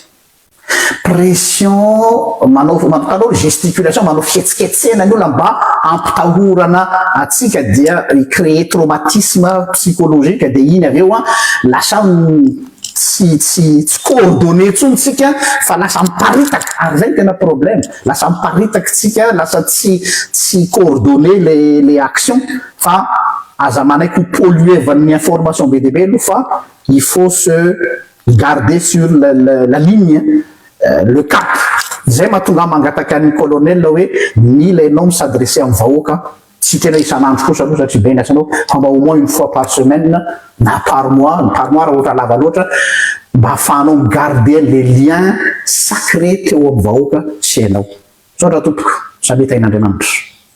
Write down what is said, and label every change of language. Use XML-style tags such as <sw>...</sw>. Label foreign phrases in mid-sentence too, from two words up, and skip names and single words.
<mg>manao gesticulation manao fihetsiketsena ny olona mba ampitahorana atsika dia</mg> <fr>créer traumatisme psychologique</fr> <mg>de iny avy eo lasa tsy coordonné tsony tsika fa lasa miparitaka ary zay tena problème lasa miparitaka tsika lasa tsy</mg> <fr>coordonné les actions</fr> <mg>fa aza manaiky ho polluer van'ny information be dia be aloha fa</mg> <fr>il faut se garder sur la ligne le cap</fr> <mg>zay mahatonga mangataka ny colonel hoe mila ianao misadresser amin'ny vahoaka tsy tena isanandro kosa aloha satria be ny asanao fa mba</mg> <fr>au moins une fois par semaine</fr> <mg>na</mg> <fr>par mois</fr> <mg>raha ohatra lava loatra mba ahafahanao migarder</mg> <fr>les liens sacrés</fr> <mg>teo amin'ny vahoaka sy ianao zao raha tompoko sameta in'Andriamanitra.</mg>